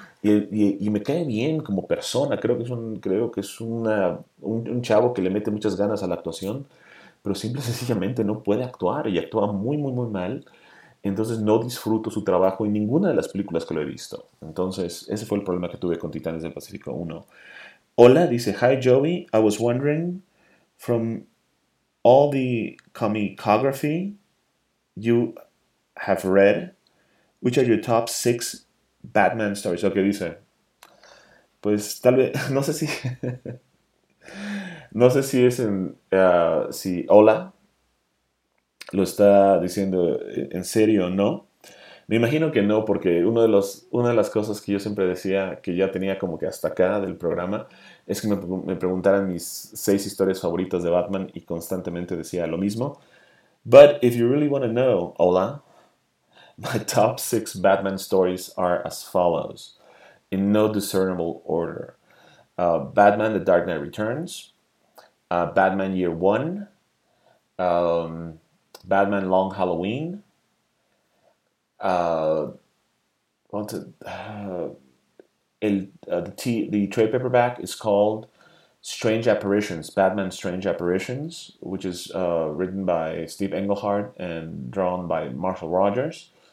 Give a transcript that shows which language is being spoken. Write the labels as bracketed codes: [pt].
[es] Y me cae bien como persona. Creo que es un chavo que le mete muchas ganas a la actuación, pero simple y sencillamente no puede actuar y actúa muy, muy, muy mal. Entonces no disfruto su trabajo en ninguna de las películas que lo he visto. Entonces, ese fue el problema que tuve con Titanes del Pacífico 1. Hola, dice, [en] hi Joey, I was wondering, from all the comicography you have read, which are your top six Batman stories? [es] Ok, dice. Pues tal vez, no sé si. No sé si es en. Si hola lo está diciendo en serio o no. Me imagino que no, porque una de las cosas que yo siempre decía que ya tenía como que hasta acá del programa es que me preguntaran mis seis historias favoritas de Batman y constantemente decía lo mismo. [en] But if you really want to know, hola, my top six Batman stories are as follows, in no discernible order. Batman: The Dark Knight Returns, Batman Year One, Batman Long Halloween, the trade paperback is called Strange Apparitions, Batman Strange Apparitions, which is written by Steve Englehart and drawn by Marshall Rogers.